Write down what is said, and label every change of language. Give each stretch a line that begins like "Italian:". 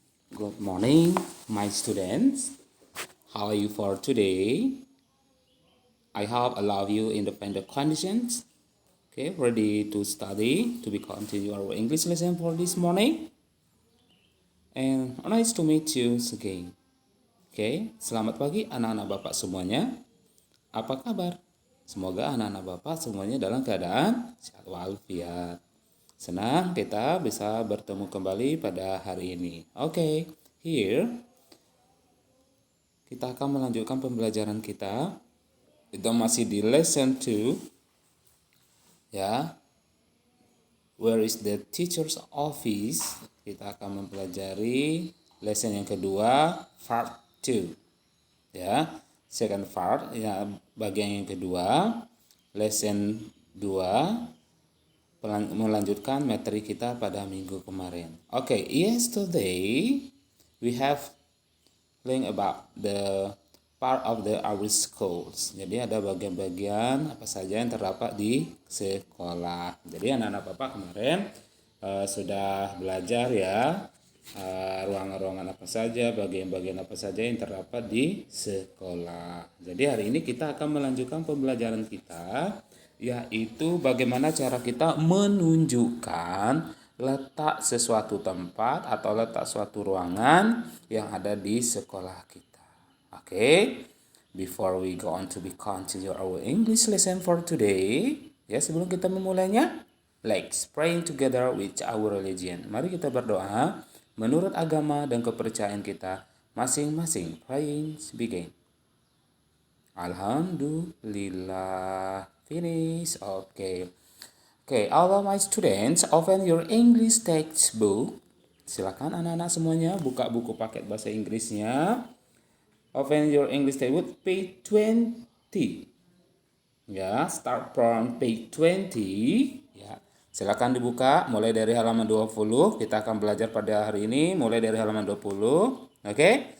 English: Good morning, my students. How are you for today? I hope all of you in the conditions. Okay, ready to study, to be continue our English lesson for this morning. And nice to meet you again.
Indonesian: Okay, selamat pagi anak-anak Bapak semuanya. Apa kabar? Semoga anak-anak Bapak semuanya dalam keadaan sehat walafiat. Senang kita bisa bertemu kembali pada hari ini. Oke, here kita akan melanjutkan pembelajaran kita. Kita masih di lesson 2. Ya.
English: Where is the teacher's office?
Indonesian: Kita akan mempelajari lesson yang kedua, part 2. Ya,
English: second part,
Indonesian: ya, bagian yang kedua, lesson 2. Melanjutkan materi kita pada minggu kemarin.
English: Okay, yesterday we have learned about the part of our schools.
Indonesian: Jadi ada bagian-bagian apa saja yang terdapat di sekolah. Jadi anak-anak Bapak kemarin sudah belajar ya ruangan-ruangan apa saja, bagian-bagian apa saja yang terdapat di sekolah. Jadi hari ini kita akan melanjutkan pembelajaran kita, yaitu bagaimana cara kita menunjukkan letak sesuatu tempat atau letak suatu ruangan yang ada di sekolah kita.
English: Okay? Before we go on to continue our English lesson for today,
Indonesian: ya, sebelum kita memulainya,
English: let's pray together with our religion.
Indonesian: Mari kita berdoa menurut agama dan kepercayaan kita masing-masing.
English: Praying begin. Alhamdulillah. Finish. Okay, all of my students, open your English textbook.
Indonesian: Silakan anak-anak semuanya buka buku paket bahasa Inggrisnya.
English: Open your English textbook, page 20. Ya, start from page 20.
Indonesian: Ya, silakan dibuka mulai dari halaman 20. Kita akan belajar pada hari ini mulai dari halaman 20. Oke?